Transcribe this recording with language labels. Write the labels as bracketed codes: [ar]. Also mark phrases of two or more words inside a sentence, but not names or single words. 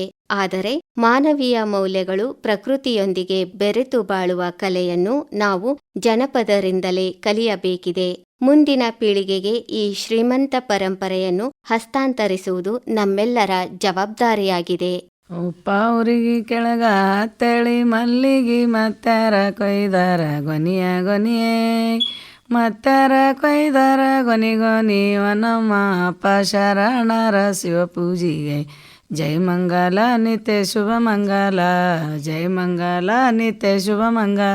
[kn] ಆದರೆ ಮಾನವೀಯ ಮೌಲ್ಯಗಳು, ಪ್ರಕೃತಿಯೊಂದಿಗೆ ಬೆರೆತು ಬಾಳುವ ಕಲೆಯನ್ನು ನಾವು ಜನಪದರಿಂದಲೇ ಕಲಿಯಬೇಕಿದೆ. ಮುಂದಿನ ಪೀಳಿಗೆಗೆ ಈ ಶ್ರೀಮಂತ ಪರಂಪರೆಯನ್ನು ಹಸ್ತಾಂತರಿಸುವುದು ನಮ್ಮೆಲ್ಲರ ಜವಾಬ್ದಾರಿಯಾಗಿದೆ. ಉಪ್ಪಾವ್ರಿಗೆ ಕೆಳಗ ತೆಳಿ ಮಲ್ಲಿಗೆ ಮತ್ತಾರ ಕೊಯ್ದಾರ ಗೊನಿಯ ಗೊನಿಯೇ ಮತ್ತಾರ ಕೊಯ್ದಾರ ಗೊನಿ ಗೊನಿ ವನಮ್ಮ ಅಪ್ಪ ಶರಣರ ಶಿವ ಪೂಜಿಗೆ ಜೈ ಮಂಗಲ ನಿತ್ಯ ಶುಭ ಮಂಗಲ ಜೈ ಮಂಗಲ ನಿತ್ಯ ಶುಭ ಮಂಗಲ